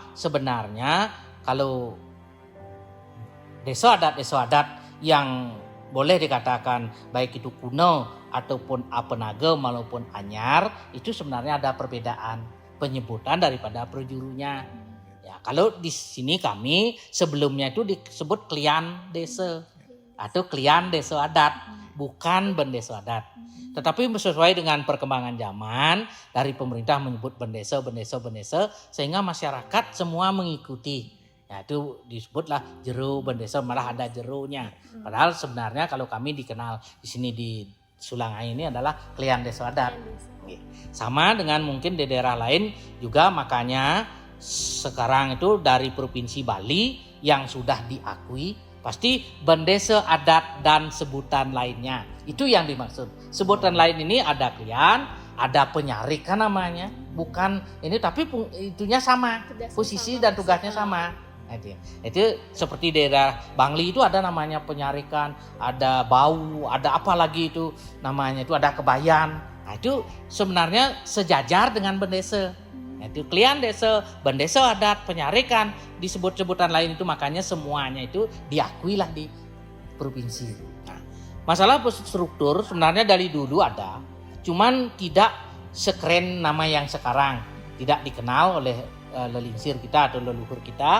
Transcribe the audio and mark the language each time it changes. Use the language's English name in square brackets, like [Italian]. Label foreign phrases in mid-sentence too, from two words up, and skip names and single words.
[Indonesian] Sebenarnya kalau desa adat yang boleh dikatakan baik itu kuno ataupun apenaga maupun anyar, itu sebenarnya ada perbedaan penyebutan daripada projurunya. Ya, kalau di sini kami sebelumnya itu disebut klian desa atau klian desa adat, bukan bendesa adat. Tetapi sesuai dengan perkembangan zaman, dari pemerintah menyebut bendesa, sehingga masyarakat semua mengikuti. Ya, itu disebutlah jero bendesa, malah ada jeronya. Padahal sebenarnya kalau kami dikenal di sini di Sulangai ini adalah klian desa adat. Sama dengan mungkin di daerah lain juga, makanya sekarang itu dari Provinsi Bali yang sudah diakui pasti bendesa adat dan sebutan lainnya. Itu yang dimaksud. Sebutan lain ini ada klian, ada penyarik kan namanya. Bukan ini, tapi itunya sama. Posisi dan tugasnya sama. Itu seperti daerah Bangli itu ada namanya penyarikan, ada bau, ada apa lagi itu namanya, itu ada kebayan. Nah, itu sebenarnya sejajar dengan bendesa. Itu klian desa, bendesa adat, penyarikan, disebut-sebutan lain itu, makanya semuanya itu diakuilah di provinsi. Nah, masalah struktur sebenarnya dari dulu ada, cuman tidak sekeren nama yang sekarang, tidak dikenal oleh lelingsir kita atau leluhur kita.